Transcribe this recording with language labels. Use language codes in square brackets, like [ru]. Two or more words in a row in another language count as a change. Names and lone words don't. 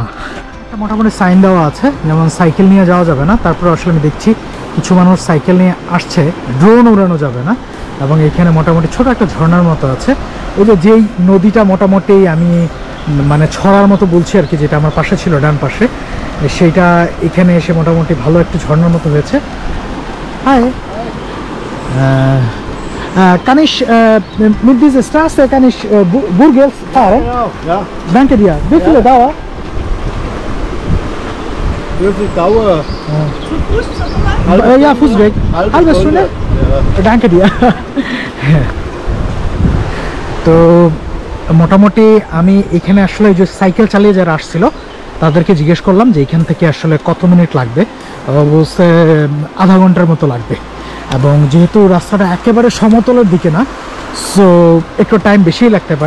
[bn] মোটামুটি সাইন দেওয়া আছে, যেমন সাইকেল নিয়ে যাওয়া যাবে না, তারপর আসলে আমি দেখছি কিছু মানুষ সাইকেল নিয়ে আসছে, ড্রোন উড়ানো যাবে না, এবং এখানে মোটামুটি ছোট একটা ঝর্ণার মতো আছে। ওই যে যেই নদীটা মোটামুটি আমি মানে ছড়ার মতো বলছি আর কি, যেটা আমার পাশে ছিল ডান পাশে, সেইটা এখানে এসে মোটামুটি ভালো একটা ঝর্ণার মতো হয়েছে। হাই, [de] kann ich mit dieser Straße kann ich Burgels fahren? Ja. Danke dir. Wie viele Dauer? Wie viel Dauer? Ja, Fußweg. Halbe Stunde? Ja. Danke dir. [bn] তো মোটামুটি আমি এখানে আসলে যে সাইকেল চালিয়ে যারা আসছিল তাদেরকে জিজ্ঞেস করলাম যে এখান থেকে আসলে কত মিনিট লাগবে, বলছে আধা ঘন্টার মতো লাগবে, এবং যেহেতু রাস্তাটা একেবারে সমতলের দিকে না, সো একটু টাইম বেশিই লাগতে পারে।